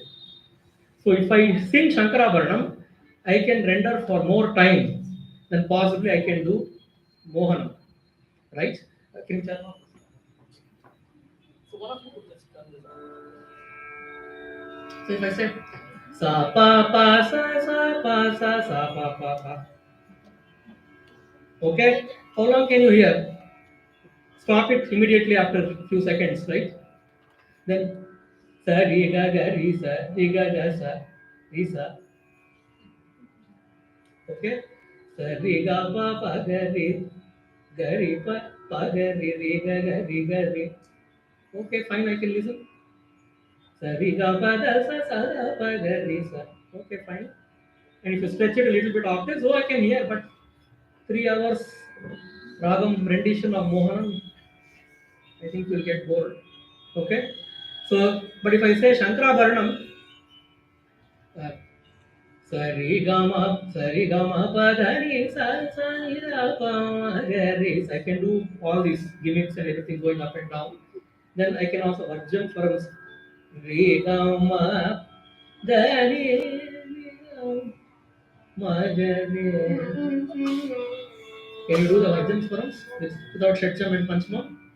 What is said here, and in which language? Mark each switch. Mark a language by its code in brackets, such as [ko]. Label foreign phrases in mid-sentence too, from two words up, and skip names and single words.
[en] So if I sing Shankarabharanam, I can render for more time than possibly I can do Mohanam, right? Can you tell? So one of you could just turn this on. So if I say sa pa pa sa pa pa pa, okay, how long can you hear? Stop it immediately after a few seconds, right? Then sa re ga ga re sa re ga ga sa re sa, okay, sa re ga pa pa ga re pa pa ga re ga ga re. Okay, fine, I can listen. Sa re ga pa da sa da pa ga re sa. Okay, fine. And if you stretch it a little bit octaves, I can hear, but 3 hours ragam rendition of Mohanam, I think you'll get bored. Okay, so but if I say Shankarabharanam, uh, sari gama pa da ni sa ni da pa ma ga re. I can do all these gimmicks and everything going up and down. Then I can also Varjam for re gama da ni ma ga re. Can you do the Varjams for us without Shetcham and Panchma?